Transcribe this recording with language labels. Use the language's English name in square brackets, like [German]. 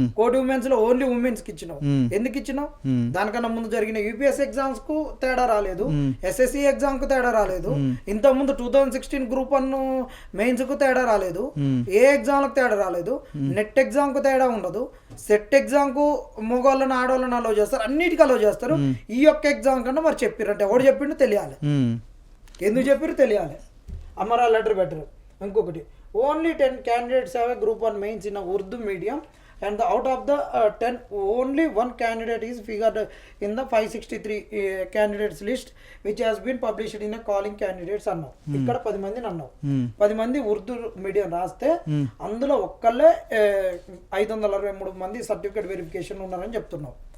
[Telugu] కోటి ఉమెన్స్ లో only women's కి ఇచ్చినావు. ఎందుకు ఇచ్చినావు? దానికన్నా ముందు జరిగిన UPSC ఎగ్జామ్స్ కు తేడా రాలేదు, SSC ఎగ్జామ్ కు తేడా రాలేదు, ఇంత ముందు 2016 గ్రూప్ 1 మెయిన్స్ కు తేడా రాలేదు, ఏ ఎగ్జామ్ లకు తేడా రాలేదు, నెట్ ఎగ్జామ్ కు తేడా ఉండదు, సెట్ ఎగ్జామ్ కు మగవాళ్ళని ఆడవాళ్ళని అలో చేస్తారు, అన్నిటికీ అలో చేస్తారు. ఈ యొక్క ఎగ్జామ్ కన్నా మరి చెప్పారంటే ఎవడు చెప్పిండు తెలియాలి, ఎందుకు చెప్పారు తెలియాలి. Amara letter better. ఇంకొకటి [English] only 10 candidates have a group 1 mains in a Urdu medium and out of the 10 only 1 candidate is figured in the 563 candidates list which has been published in a calling candidates [Telugu] అన్నావు. ఇక్కడ 10 మందిని అన్నావు. 10 మంది Urdu medium రాస్తే అందులో ఒక్కళ్ళే 563 మంది certificate verification ఉన్నారని చెప్తున్నావు.